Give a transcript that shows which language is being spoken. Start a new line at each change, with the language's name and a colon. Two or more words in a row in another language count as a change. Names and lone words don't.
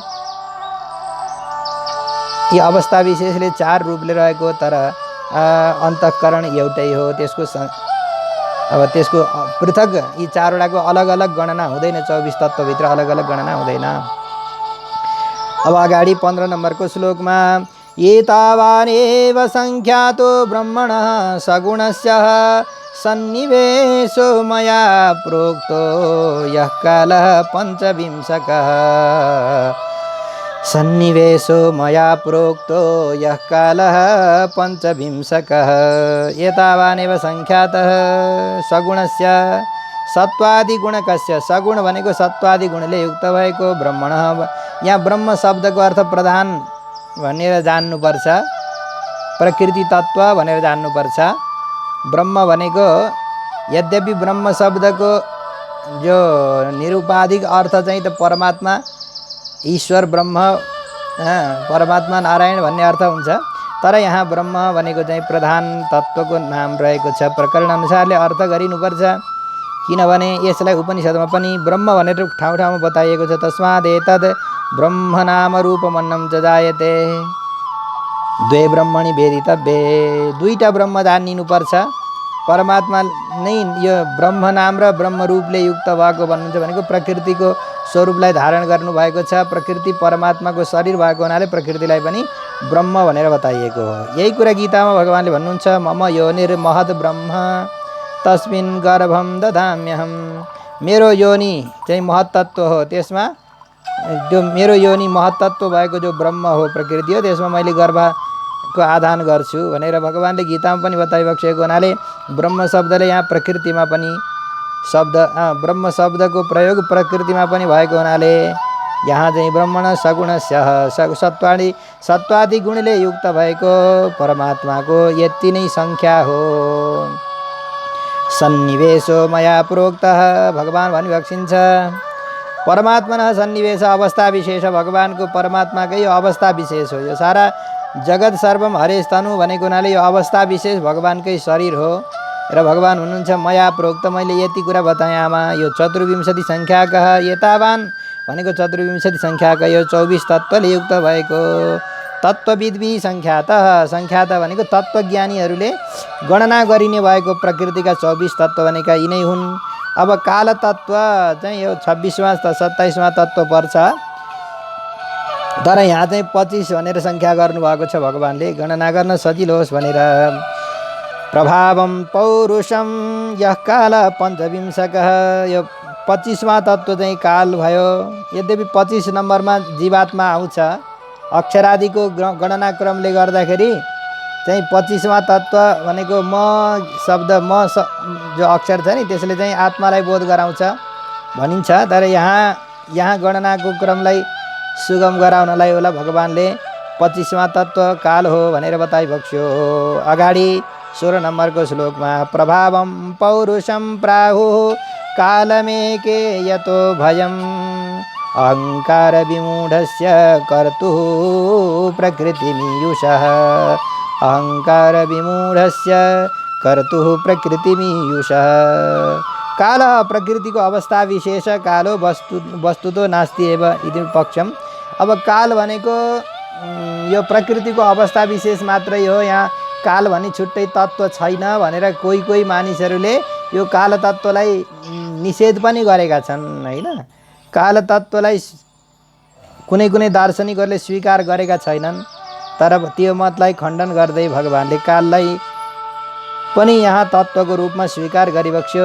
Nepali: यी अवस्था विशेषले 4 रूपले रहेको तर अन्तःकरण एउटै हो। त्यसको पृथक यी 4 वटाको अलग अलग गणना हुँदैन। 24 तत्त्वभित्र अलग अलग गणना हुँदैन। अब अगाडि 15 नम्बरको श्लोकमा
Sanskrit: एतावानेव संख्यातो ब्रह्मणः सगुणस्य सन्निवेशो मया प्रोक्तो यः कालः पञ्चविंशकः। सन्निवेशो मया प्रोक्तो यः कालः पञ्चविंशकः। एतावानेव संख्यातः सगुणस्य सत्वादिगुणकस्य।
Nepali: सगुण भनेको सत्वादि गुणले युक्त भएको ब्रह्मणः। यहाँ ब्रह्म शब्दको अर्थ प्रधान भनेर जान्नुपर्छ। प्रकृति तत्त्व भनेर जान्नुपर्छ। ब्रह्म भनेको यद्यपि ब्रह्म शब्दको जो निरुपाधिक अर्थ चाहिँ त परमात्मा ईश्वर ब्रह्म परमात्मा नारायण भन्ने अर्थ हुन्छ। तर यहाँ ब्रह्म भनेको चाहिँ प्रधान तत्त्वको नाम रहेको छ। प्रकरण अनुसारले अर्थ गरिनुपर्छ। किनभने यसलाई उपनिषदमा पनि ब्रह्म भनेर ठाउँ ठाउँमा बताइएको छ।
Sanskrit: तस्मादेतद् ब्रह्म नाम रूपमन्नं च जायते द्वे ब्रह्मणि वेदितव्ये।
Nepali: 2टा ब्रह्म जानिनुपर्छ। परमात्मा नै यो ब्रह्म नाम र ब्रह्म रूपले युक्त भएको भन्नुहुन्छ भनेको प्रकृतिको स्वरूपलाई धारण गर्नुभएको छ। प्रकृति परमात्माको शरीर भएको हुनाले प्रकृतिलाई पनि ब्रह्म भनेर बताइएको हो। यही कुरा गीतामा भगवानले भन्नुहुन्छ
Sanskrit: मम योनिर्महद् ब्रह्म तस्मिन् गर्भं दधाम्यहम्।
Nepali: मेरो योनि चाहिँ महत्तत्व हो। त्यसमा जो मेरो योनि महत्तत्व भएको जो ब्रह्म हो प्रकृति हो त्यसमा मैले गर्भको आधान गर्छु भनेर भगवानले गीतामा पनि बताइबक्सेको हुनाले ब्रह्म शब्दले यहाँ प्रकृतिमा पनि ब्रह्म शब्दको प्रयोग प्रकृतिमा पनि भएको हुनाले यहाँ चाहिँ
Sanskrit: ब्रह्मण सगुणस्य
Nepali: सत्वादि गुणले युक्त भएको परमात्माको यति नै संख्या हो।
Sanskrit: सन्निवेशो मया प्रोक्तः
Nepali: भगवान भनिबक्सिन्छ। परमात्मनः सन्निवेश अवस्था विशेष भगवानको परमात्माकै यो अवस्था विशेष हो। यो सारा जगत
Sanskrit: सर्वम हरेस्तनु
Nepali: भनेको हुनाले यो अवस्था विशेष भगवानकै शरीर हो। र भगवान हुनुहुन्छ
Sanskrit: मया प्रोक्त
Nepali: मैले यति कुरा बताएँ आमा। यो 24 संख्याकः एतावान भनेको 24 संख्याका यो 24 तत्त्वले युक्त भएको तत्त्वविद्वी संख्यातः। संख्यात भनेको तत्त्वज्ञानीहरूले गणना गरिने भएको प्रकृतिका 24 तत्त्व भनेका यिनै हुन्। अब काल तत्त्व चाहिँ यो 26वां 27वां तत्त्व पर्छ। तर यहाँ चाहिँ 25 भनेर संख्या गर्नुभएको छ भगवानले गणना गर्न सजिलो होस् भनेर।
Sanskrit: प्रभावं पौरुषं यः काल पञ्चविंशकः।
Nepali: यो 25वां तत्त्व चाहिँ काल भयो। यद्यपि 25 नम्बरमा जीवात्मा आउँछ। अक्षरादिको गणना क्रमले गर्दाखेरि चाहिँ 25वां तत्त्व भनेको म शब्द जो अक्षर छ नि त्यसले चाहिँ आत्मालाई बोध गराउँछ। भनिन्छ। तर यहाँ गणनाको क्रमलाई सुगम गराउनलाई होला भगवानले 25वां तत्त्व काल हो भनेर बताइबक्स्यो। अगाडि 16 नम्बरको श्लोकमा
Sanskrit: प्रभावम पौरुषम प्राहुः कालमेके यतो भयम् अहङ्कार विमूढस्य कर्तुः प्रकृतिमीयुषः अहङ्कार विमूढस्य कर्तुः प्रकृतिमीयुषः।
Nepali: काल प्रकृतिको अवस्था विशेष
Sanskrit: कालो वस्तुतो नास्ति एव इति पक्षम।
Nepali: अब काल भनेको यो प्रकृतिको अवस्था विशेष मात्रै हो, यहाँ काल भनी छुट्टै तत्त्व छैन भनेर कोही मानिसहरूले यो काल तत्त्वलाई निषेध पनि गरेका छन् हैन। काल तत्त्वलाई कुनै दार्शनिकहरूले स्वीकार गरेका छैनन्, तर त्यो मतलाई खण्डन गर्दै भगवानले काललाई पनि यहाँ तत्त्वको रूपमा स्वीकार गरिबक्स्यो।